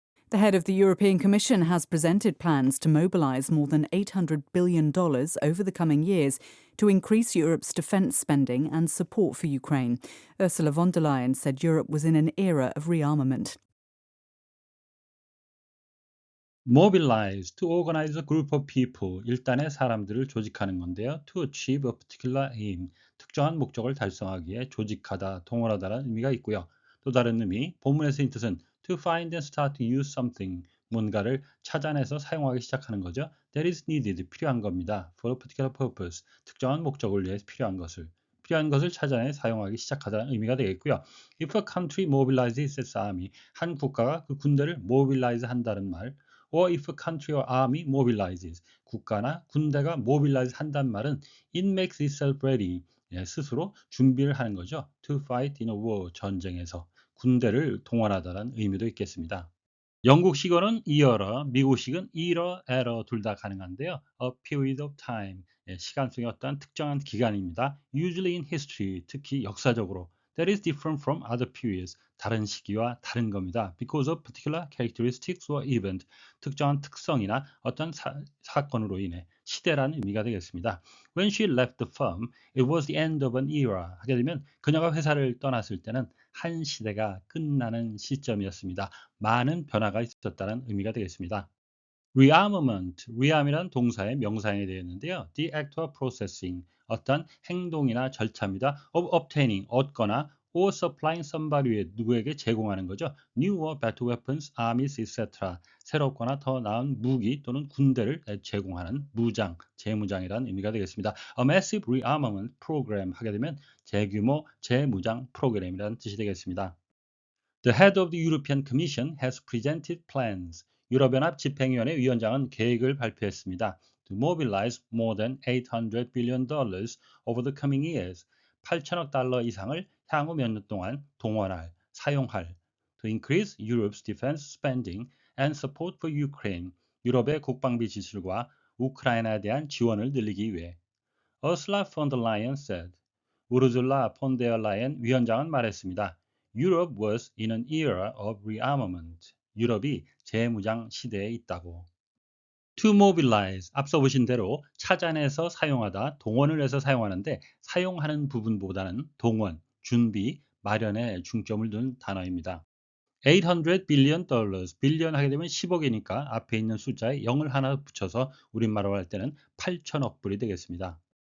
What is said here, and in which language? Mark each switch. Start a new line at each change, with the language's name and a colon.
English: The head of the European Commission has presented plans to mobilise more than $800 billion over the coming years to increase Europe's defence spending and support for Ukraine. Ursula von der Leyen said Europe was in an era of rearmament. Mobilize, to organize a group of people,
Korean: 일단의 사람들을 조직하는 건데요.
English: To achieve a particular aim,
Korean: 특정한 목적을 달성하기 위해 조직하다, 동원하다라는 의미가 있고요. 또 다른 의미, 본문에서의 뜻은
English: to find and start to use something,
Korean: 뭔가를 찾아내서 사용하기 시작하는 거죠.
English: That is needed,
Korean: 필요한 겁니다.
English: For a particular purpose,
Korean: 특정한 목적을 위해 필요한 것을 찾아내 사용하기 시작하다는 의미가 되겠고요.
English: If a country mobilizes its army,
Korean: 한 국가가 그 군대를
English: mobilize 한다는 말, or if a country or army mobilizes,
Korean: 국가나 군대가
English: mobilize 한다는 말은 it makes itself ready,
Korean: 스스로 준비를 하는 거죠.
English: To fight in a war,
Korean: 전쟁에서 군대를 동원하다는 의미도 있겠습니다. 영국식어는 year어, 미국식은 year, error 둘 다 가능한데요.
English: A period of time,
Korean: 시간 속의 어떤 특정한 기간입니다.
English: Usually in history,
Korean: 특히 역사적으로.
English: That is different from other periods,
Korean: 다른 시기와 다른 겁니다.
English: Because of particular characteristics or event,
Korean: 특정한 특성이나 어떤 사건으로 인해 시대라는 의미가 되겠습니다.
English: When she left the firm, it was the end of an era.
Korean: 하게 되면 그녀가 회사를 떠났을 때는 한 시대가 끝나는 시점이었습니다. 많은 변화가 있었다는 의미가 되겠습니다. rearmament, rearm이란 동사의 명사형이 되었는데요.
English: the act of processing,
Korean: 어떤 행동이나 절차입니다.
English: of obtaining,
Korean: 얻거나
English: or supplying somebody,
Korean: 누구에게 제공하는 거죠.
English: new or better weapons, armies, etc.
Korean: 새롭거나 더 나은 무기 또는 군대를 제공하는 무장, 재무장이라는 의미가 되겠습니다.
English: A massive rearmament program
Korean: 하게 되면 대규모 재무장 프로그램이라는 뜻이 되겠습니다.
English: The head of the European Commission has presented plans.
Korean: 유럽연합 집행위원회 위원장은 계획을 발표했습니다.
English: To mobilize more than $800 billion over the coming years.
Korean: 8천억 달러 이상을 향후 몇 년 동안 동원할, 사용할.
English: To increase Europe's defense spending and support for Ukraine.
Korean: 유럽의 국방비 지출과 우크라이나에 대한 지원을 늘리기 위해.
English: Ursula von der Leyen said.
Korean: 우르줄라 폰데어 라이언 위원장은 말했습니다.
English: Europe was in an era of rearmament.
Korean: 유럽이 재무장 시대에 있다고. to mobilize, 앞서 보신 대로 찾아내서 사용하다, 동원을 해서 사용하는데 사용하는 부분보다는 동원, 준비, 마련에 중점을 둔 단어입니다.
English: 800 billion dollars,
Korean: 빌리언 하게 되면 10억이니까 앞에 있는 숫자에 0을 하나 붙여서 우리말로 할 때는 8천억 불이 되겠습니다.